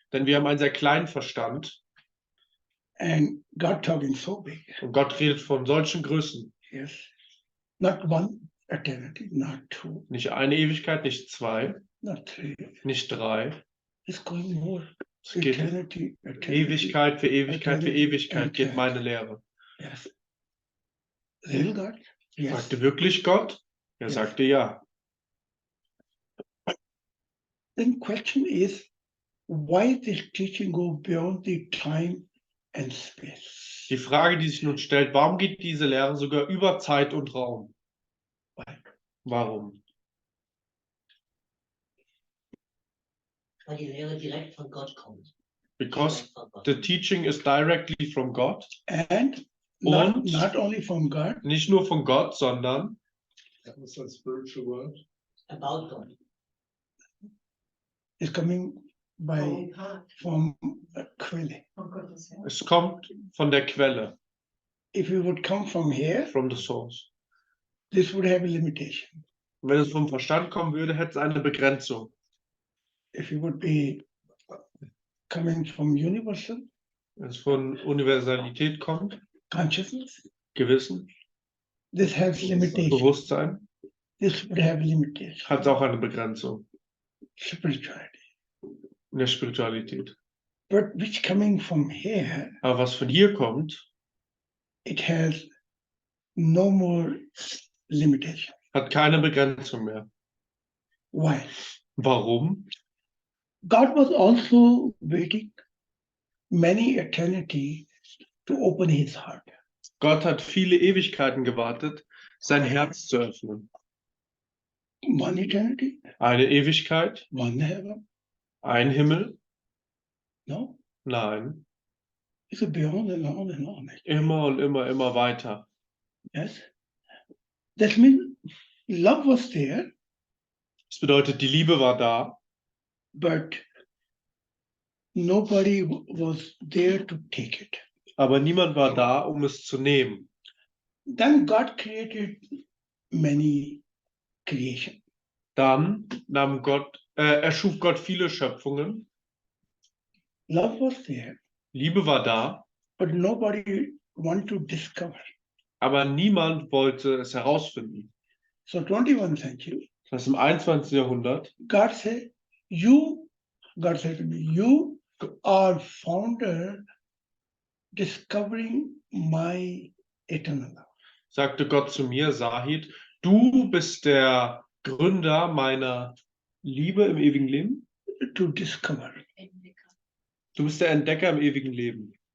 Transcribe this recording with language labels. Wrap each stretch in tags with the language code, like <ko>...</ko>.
<de>denn wir haben einen sehr kleinen Verstand</de> <en>and God talking so big.</en> <de>und Gott redet von solchen Größen.</de> <en>Yes, not one eternity, not two,</en> <de>Nicht eine Ewigkeit, nicht zwei,</de> <en>not three.</en> <de>nicht drei.</de> <en>It's going more.</en> <de>Es geht</de> <en>Eternity, eternity.</en> <de>Ewigkeit für Ewigkeit für Ewigkeit geht meine Lehre.</de> <en>Yes. Real God? Yes.</en> <de>Fragte wirklich Gott? Er</de> <en>Yes.</en> <de>sagte ja.</de> <en>Then question is, why this teaching go beyond the time and space.</en> <de>Die Frage, die sich nun stellt, warum geht diese Lehre sogar über Zeit und Raum? Warum? Weil die Lehre direkt von Gott kommt.</de> <en>Because the teaching is directly from God. And not,</en> <de>Und</de> <en>not only from God,</en> <de>nicht nur von Gott, sondern</de> <en>It's a spiritual world. About God. is coming by from a Quelle.</en> <de>Von Gottes her. es kommt von der Quelle,</de> <en>If you would come from here, from the source. this would have a limitation.</en> <de>Und wenn es vom Verstand kommen würde, hätte es eine Begrenzung.</de> <en>If you would be coming from universal</en> <de>Wenn es von Universalität kommt,</de> <en>consciousness,</en> <de>Gewissen,</de> <en>this has limitation.</en> <de>Bewusstsein,</de> <en>This would have limitation.</en> <de>hat es auch eine Begrenzung</de> <en>Spirituality.</en> <de>in der Spiritualität.</de> <en>But which coming from here,</en> <de>Aber was von hier kommt,</de> <en>it has no more limitation.</en> <de>hat keine Begrenzung mehr.</de> <en>Why?</en> <de>Warum?</de> <en>God was also waiting many eternity to open his heart.</en> <de>Gott hat viele Ewigkeiten gewartet, sein Herz zu öffnen.</de> <en>One eternity,</en> <de>Eine Ewigkeit,</de> <en>one heaven.</en> <de>ein Himmel?</de> <en>No,</en> <de>Nein.</de> <en>it's a beyond and on and on.</en> <de>Immer und immer weiter.</de> <en>Yes. That means love was there,</en> <de>Das bedeutet, die Liebe war da,</de> <en>but nobody was there to take it.</en> <de>aber niemand war da, um es zu nehmen.</de> <en>Then God created many creation.</en> <de>Dann erschuf Gott viele Schöpfungen.</de> <en>Love was there,</en> <de>Liebe war da,</de> <en>but nobody wanted to discover.</en> <de>aber niemand wollte es herausfinden.</de> <en>So 21st century,</en> <de>Das im 21. Jahrhundert</de> <en>God said to me, you are founder discovering my eternal love.</en> <de>sagte Gott zu mir, Zahid, du bist der Gründer meiner Liebe im ewigen Leben.</de> <en>To discover.</en> <de>Du bist der Entdecker im ewigen Leben.</de>